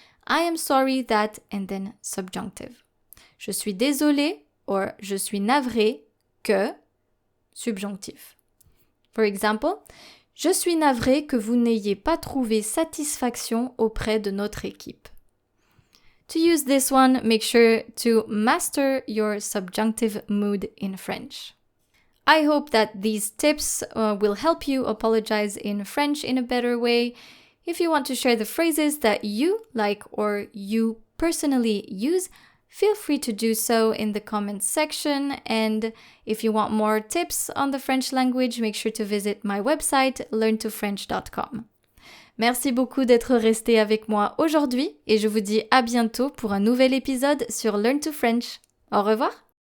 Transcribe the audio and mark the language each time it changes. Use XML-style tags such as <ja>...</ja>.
<en>I am sorry that and then subjunctive.</en> <fr>Je suis désolé or je suis navré que subjonctif.</fr> <en>For example,</en> <fr>je suis navré que vous n'ayez pas trouvé satisfaction auprès de notre équipe.</fr> <en>To use this one, make sure to master your subjunctive mood in French. I hope that these tips will help you apologize in French in a better way. If you want to share the phrases that you like or you personally use, feel free to do so in the comments section. And if you want more tips on the French language, make sure to visit my website, learntofrench.com.</en> <fr>Merci beaucoup d'être resté avec moi aujourd'hui et je vous dis à bientôt pour un nouvel épisode sur Learn to French. Au revoir!</fr>